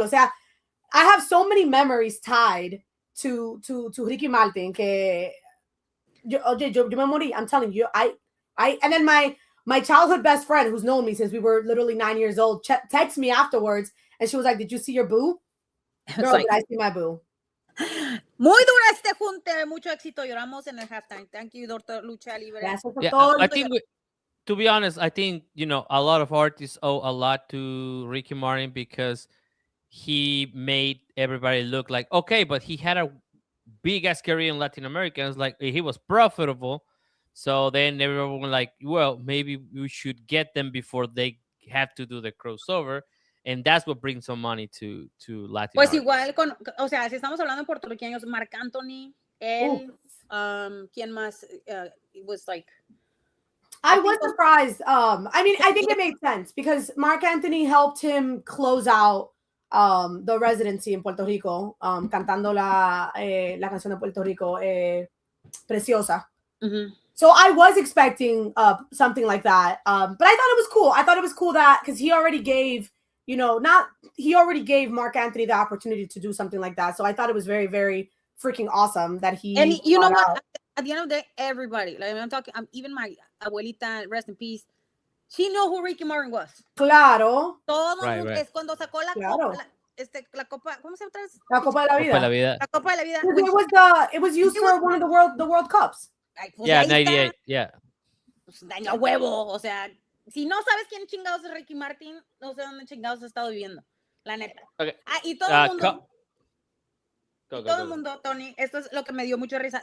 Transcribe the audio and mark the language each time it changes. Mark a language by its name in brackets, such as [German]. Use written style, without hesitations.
[Spanish] O sea, [English] I have so many memories tied to Ricky Martin [Spanish] que yo me morí. [English] I'm telling you, and then my childhood best friend, who's known me since we were literally 9 years old, texted me afterwards, and she was like, "Did you see your boo?" Girl, did I see my boo? [Spanish] Muy dura este junte, mucho éxito. Lloramos en el halftime. [English] Thank you, Doctor Lucha Libre. I think to be honest, I think a lot of artists owe a lot to Ricky Martin, because he made everybody look like, okay, but he had a big ass career in Latin America. It's like he was profitable. So then everyone was like, well, maybe we should get them before they have to do the crossover. And that's what brings some money to Latin [Spanish] Pues [English] artists. [Spanish] Igual, o sea, si estamos hablando de puertorriqueños, Marc Anthony, él, ¿quién más? [English] It was like... I was surprised. I mean, I think it made sense because Marc Anthony helped him close out the residency in Puerto Rico, [Spanish] cantando la canción de Puerto Rico, [English] Preciosa. So I was expecting something like that, but I thought it was cool. I thought it was cool that because he already gave, Marc Anthony the opportunity to do something like that. So I thought it was very, very freaking awesome that he. And you know what? At the end of the day, everybody, like I'm talking, even my abuelita, rest in peace, she knew who Ricky Martin was. [Spanish] Claro. Todo mundo es cuando sacó la copa, la copa, ¿cómo se llama? La Copa de la Vida. La Copa de la Vida. [English] It was used for one of the World Cups. [Spanish] Pues [English] yeah, 98. Yeah. [Spanish] Pues daño huevo, o sea, si no sabes quién chingados es Ricky Martin, no sé dónde chingados ha estado viviendo. La neta. Okay. Y todo el mundo... Todo el mundo, Tony, esto es lo que me dio mucha risa.